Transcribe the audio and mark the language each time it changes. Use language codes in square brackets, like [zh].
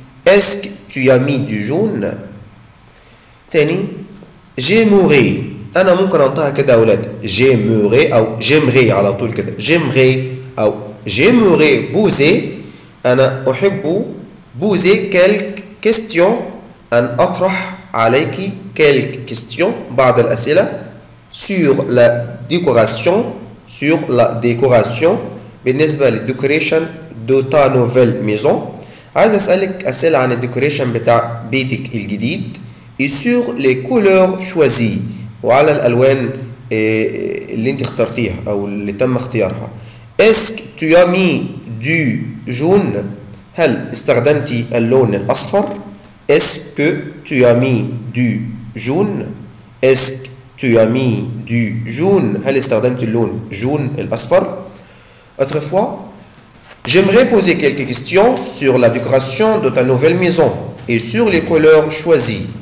[fr] Est-ce que tu as mis du jaune؟ تاني j'aimerais [ar] أنا ممكن أنطقها كده يا أولاد [fr] j'aimerais أو j'aimerais [ar] على طول كده [fr] j'aimerais أو j'aimerais poser [ar] أنا أحب [fr] poser quelques questions [ar] أن أطرح عليك [fr] quelques questions [ar] بعض الأسئلة [fr] sur la décoration بالنسبة للdecoration de ta nouvelle maison. [ar] عايز أسألك أسئلة عن الديكوريشن بتاع بيتك الجديد [fr] et sur les couleurs choisies [ar] وعلى الألوان اللي انت اخترتيها أو اللي تم اختيارها. [fr] Est-ce que tu as mis du jaune؟ [ar] هل استخدمتي اللون الأصفر؟ [fr] Est-ce que tu as mis du jaune؟ Est-ce que tu as mis du jaune؟ [ar] هل استخدمت اللون [fr] jaune [ar] الأصفر؟ [fr] Autrefois, j'aimerais poser quelques questions sur la décoration de ta nouvelle maison et sur les couleurs choisies.